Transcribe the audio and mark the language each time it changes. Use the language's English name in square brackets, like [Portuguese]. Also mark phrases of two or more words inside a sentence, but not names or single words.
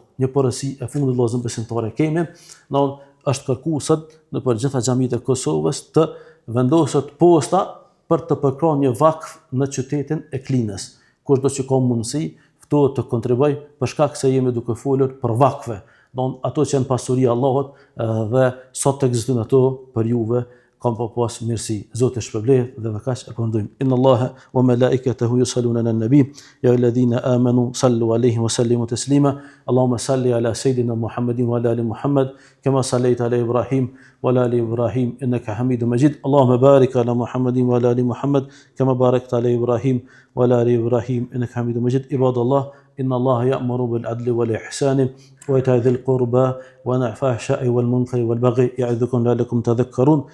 [Albanian] Një porësi e fundit vëllezër besimtarë kemi, është kërkuar sot në për gjitha xhamitë e Kosovës të vendoset posta për të përkrahur një vakf në qytetin e Klinës. Kushdo që ka mundësi, ftohet të kontribuoj për shkak se jemi duke folur për vakfe. Ato që janë pasuria e Allahut dhe sot ekzistojnë ato për juve, kam pas mirësi. Zoti shpërblet dhe kaq e përndojmë. [Arabic] إن الله وملائكته يصلون على النبي يا أيها الذين آمنوا صلوا عليه وسلموا تسليما. اللهم صل على سيدنا محمد وعلى آل محمد كما صليت على إبراهيم وعلى آل إبراهيم إنك حميد مجيد. اللهم بارك على محمد وعلى آل محمد كما باركت على إبراهيم وعلى آل إبراهيم إنك حميد مجيد. Ibadallah, إن الله يأمر بالعدل والإحسان وإيتاء ذي القربى وينهى عن الفحشاء والمنكر والبغي يعظكم لعلكم تذكرون